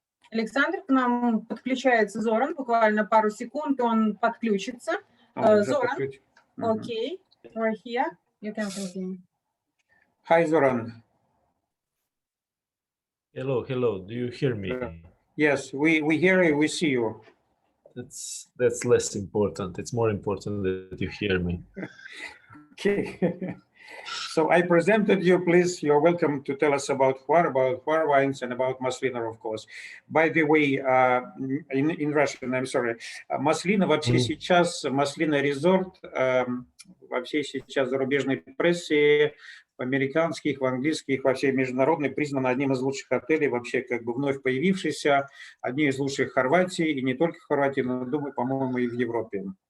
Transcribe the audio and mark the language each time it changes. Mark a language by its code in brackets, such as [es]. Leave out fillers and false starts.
[ru] Александр, к нам подключается Зоран, буквально пару секунд, он подключится. [en] Зоран, okay, we're here, you can continue. Hi, Zoran. Hello, do you hear me? Yes, we hear you, we see you. That's less important. It's more important that you hear me. Okay. So I presented you, please, you're welcome to tell us about Hvar wines and about Maslina, of course. By the way, in Russian, I'm sorry, [ru] Maslina вообще сейчас, Maslina Resort, вообще сейчас в зарубежной прессе, в американских, в английских, во всей международной признан одним из лучших отелей, вообще как бы вновь появившийся, одним из лучших в Хорватии, и не только в Хорватии, но, думаю, по-моему, и в Европе.